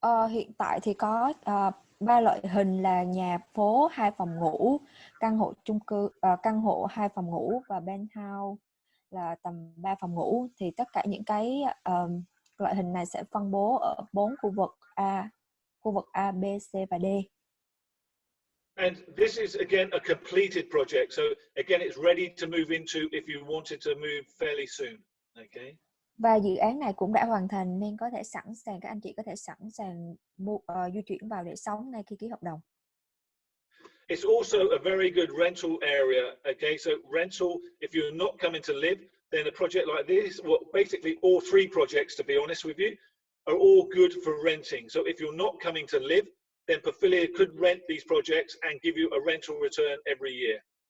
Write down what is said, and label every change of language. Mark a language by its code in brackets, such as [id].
[vi] Hiện tại thì có 3 loại hình là nhà phố 2 phòng ngủ, căn hộ chung cư, căn hộ 2 phòng ngủ và penthouse là tầm 3 phòng ngủ. Thì tất cả những cái loại hình này sẽ phân bố ở 4 khu vực A, B, C và D. [en] And this is again a completed project, so again it's ready to move into if you wanted to move fairly soon. Okay. [vi] Và dự án này cũng đã hoàn thành nên có thể các anh chị có thể sẵn sàng di chuyển vào để sống ngay khi ký hợp đồng. [en] It's also a very good rental area. Okay, so rental, if you're not coming to live, then a project like this, well, basically all 3 projects, to be honest with you, are all good for renting. So if you're not coming to live, then Pafilia could rent these projects and give you a rental return every year.